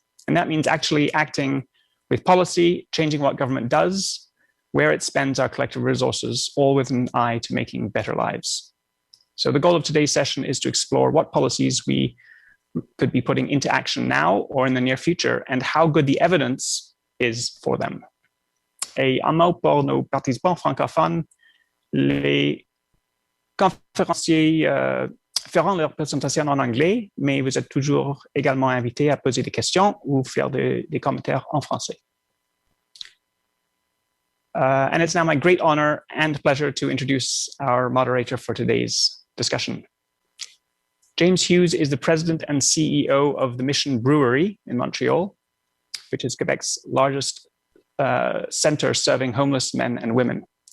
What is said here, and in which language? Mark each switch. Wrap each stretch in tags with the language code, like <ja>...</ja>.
<en>And that means actually acting with policy, changing what government does, where it spends our collective resources, all with an eye to making better lives. So the goal of today's session is to explore what policies we could be putting into action now or in the near future, and how good the evidence is for them.</en> <fr>Et en mot pour nos participants francophones, les conférenciers feront leur présentation en anglais, mais vous êtes toujours également invités à poser des questions ou faire des commentaires en français.</fr> <en>And it's now my great honor and pleasure to introduce our moderator for today's discussion. James Hughes is the president and CEO of the Mission Brewery in Montreal, which is Quebec's largest center serving homeless men and women.</en>